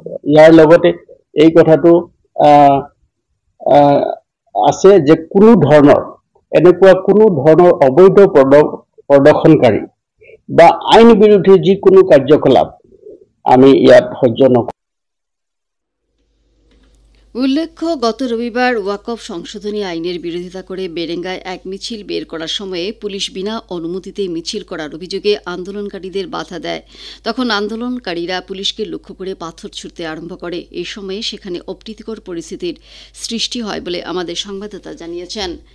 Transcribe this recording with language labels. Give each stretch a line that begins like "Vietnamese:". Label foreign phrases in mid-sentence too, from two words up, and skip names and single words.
Assamese: ইয়াৰ লগতে এই কথাটো আছে যে এনেকুৱা কোনো ধৰণৰ অবৈধ প্ৰদৰ্শনকাৰী বা আইন বিৰোধী যিকোনো কাৰ্যকলাপ আমি ইয়াত সহ্য নকৰো।
Bangla: উল্লেখ্য, গত রবিবার ওয়াকফ সংশোধনী আইনের বিরোধিতা করে বেরেঙ্গায় এক মিছিল বের করার সময়ে পুলিশ বিনা অনুমতিতে মিছিল করার অভিযোগে আন্দোলনকারীদের বাধা দেয়। তখন আন্দোলনকারীরা পুলিশকে লক্ষ্য করে পাথর ছুঁড়তে আরম্ভ করে। এই সময়ে সেখানে অপ্রীতিকর পরিস্থিতির সৃষ্টি হয় বলে আমাদের সংবাদদাতা জানিয়েছেন।